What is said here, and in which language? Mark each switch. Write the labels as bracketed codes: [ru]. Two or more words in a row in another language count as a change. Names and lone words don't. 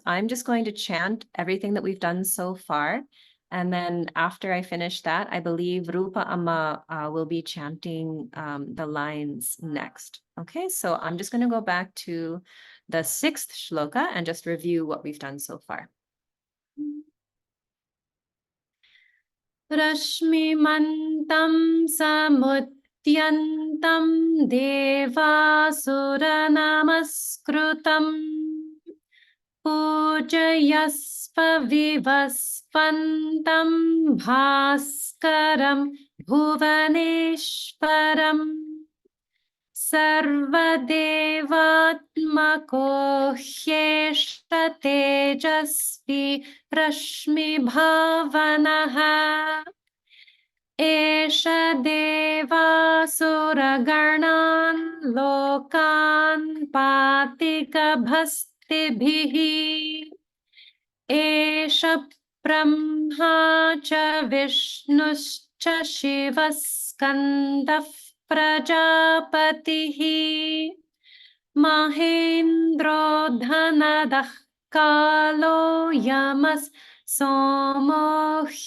[en] I'm just going to chant everything that we've done so far. And then after I finish that, I believe Rupa Amma will be chanting the lines next. Okay, so I'm just going to go back to the 6th shloka and just review what we've done so far. [sa] रश्मिमन्तं समुद्यन्तं देवासुरनमस्कृतम् पूजयस्व विवस्वन्तं भास्करं भुवनेश्वरम् सर्वदेवात्मको ह्येष तेजस्वी रश्मिभावनः एष देवासुरगणान् लोकान् पाति गभस्तिभिः एष ब्रह्मा च विष्णुश्च शिवः स्कन्दः प्रजापतिः महेन्द्रो धनदः कालो यमः सोमो